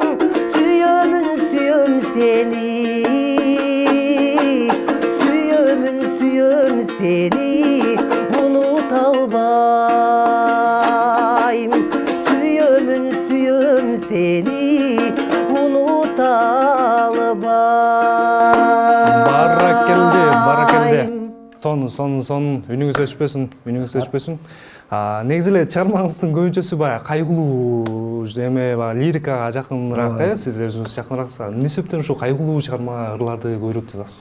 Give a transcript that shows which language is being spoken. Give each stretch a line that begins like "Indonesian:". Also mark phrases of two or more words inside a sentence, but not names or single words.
Kyrgyz: Сүйөмүн сүйүм сени, сүйөмүн сүйүм сени унута албайм. Сүйөмүн сүйүм сени унута албайм. Баракелде. Сонун, үнүңүз өчпөсүн. Негизи эле чыгармаңыздын көбүнчөсү баягы кайгылуу эме, лирикага жакыныраак, сиз өзүңүз жакынырааксыз. Эмне себептен ушу кайгылуу чыгармаларды көбүрөөк жазасыз?